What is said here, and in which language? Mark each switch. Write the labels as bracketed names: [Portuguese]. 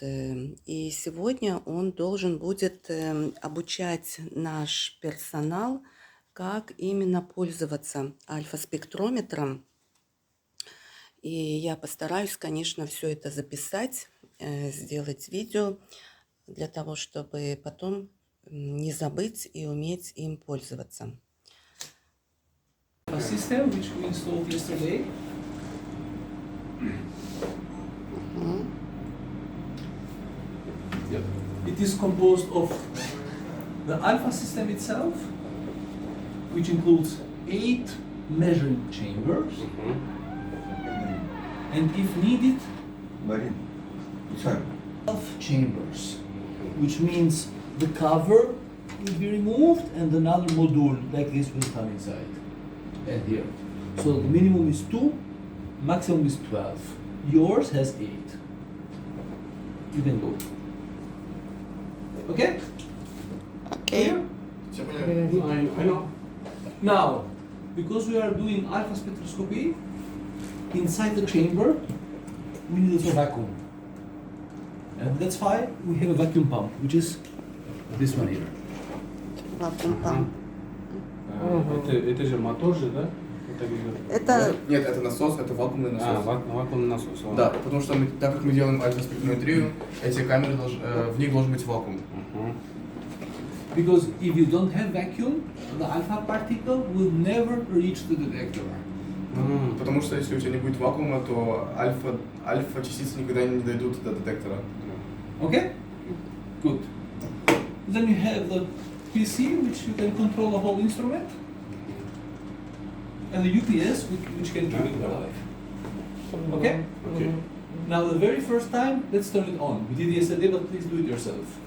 [Russian] И сегодня он должен будет обучать наш персонал, как именно пользоваться альфа-спектрометром. И я постараюсь, конечно, все это записать, сделать видео, для того, чтобы потом не забыть и уметь им пользоваться. [English] System which we installed yesterday. Yep. It is composed of the alpha system itself, which includes 8 measuring chambers, and if needed, 12 chambers, which means the cover will be removed and another module like this will come inside and here. So the minimum is 2, maximum is 12. Yours has 8. You can go. Okay? Okay. I know. Now, because we are doing alpha spectroscopy, inside the chamber, we need a vacuum. And that's why we have a vacuum pump, which is this one here. [Russian] Это же мотор же, да? Это Нет, это насос, это вакуумный насос. Вакуумный насос. Да, потому что так как мы делаем альфа-спектрометрию, эти камеры, в них должен быть вакуум. [English] Because if you don't have vacuum, the alpha particle will never reach the detector. [Russian] Потому что если у тебя не будет вакуума, то альфа-частицы никогда не дойдут до детектора. [English] Okay? Good. Then you have the PC, which you can control the whole instrument, and the UPS, which can keep it alive. Okay? Okay. Now, the very first time, let's turn it on. We did yesterday, but please do it yourself.